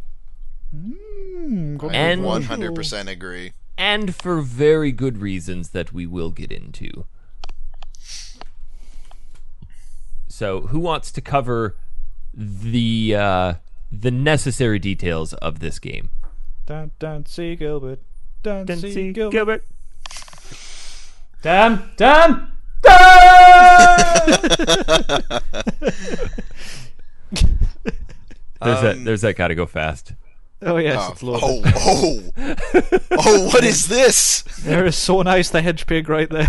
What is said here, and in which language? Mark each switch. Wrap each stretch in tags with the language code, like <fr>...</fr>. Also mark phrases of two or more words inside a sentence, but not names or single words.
<en>Good. I And- 100% agree. And for very good reasons that we will get into. So, who wants to cover the necessary details of this game? Dancy Gilbert. Dancy Gilbert. Gilbert. Dan! There's that gotta go fast. Oh yes, it's loaded. Oh, what is this? There is Sonice the Hedgepig right there.</en>